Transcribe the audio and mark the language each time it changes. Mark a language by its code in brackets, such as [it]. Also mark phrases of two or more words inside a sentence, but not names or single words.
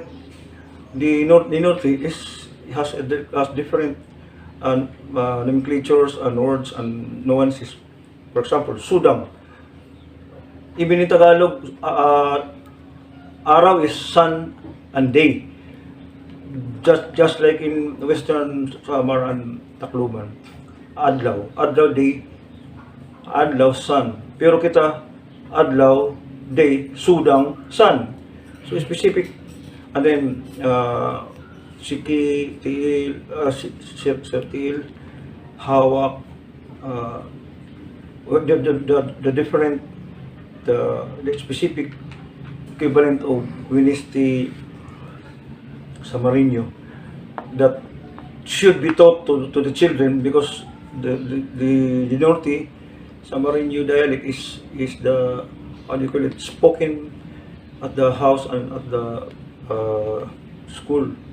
[en] The Norte has different nomenclatures and words and nuances. For example, Sudang. Even in Tagalog, araw is sun and day. Just like in Western Samar and Tacloban. [war] Adlaw day, adlaw sun. Pero kita, adlaw day, sudang sun. [en] So specific. [war] And then siki, tiil, sertil, [en] hawak, the different, the specific equivalent of Winesti Samarino that should be taught to the children, because the Norte Samarino dialect is the, how do you call it, spoken at the house and at the school.